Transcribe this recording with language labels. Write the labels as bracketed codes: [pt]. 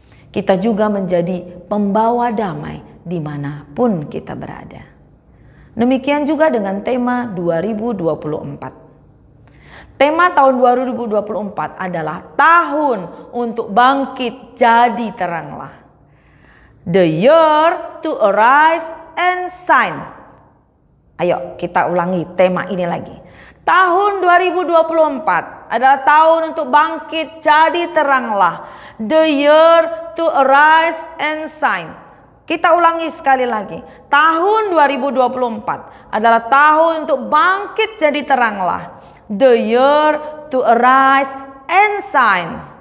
[id] Kita juga menjadi pembawa damai dimanapun kita berada. Demikian juga dengan tema 2024. Tema tahun 2024 adalah tahun untuk bangkit jadi teranglah. [en] The year to arise and shine. [id] Ayo kita ulangi tema ini lagi. Tahun 2024 adalah tahun untuk bangkit jadi teranglah. [en] The year to arise and shine. [id] Kita ulangi sekali lagi. Tahun 2024 adalah tahun untuk bangkit jadi teranglah. [en] The year to arise and shine.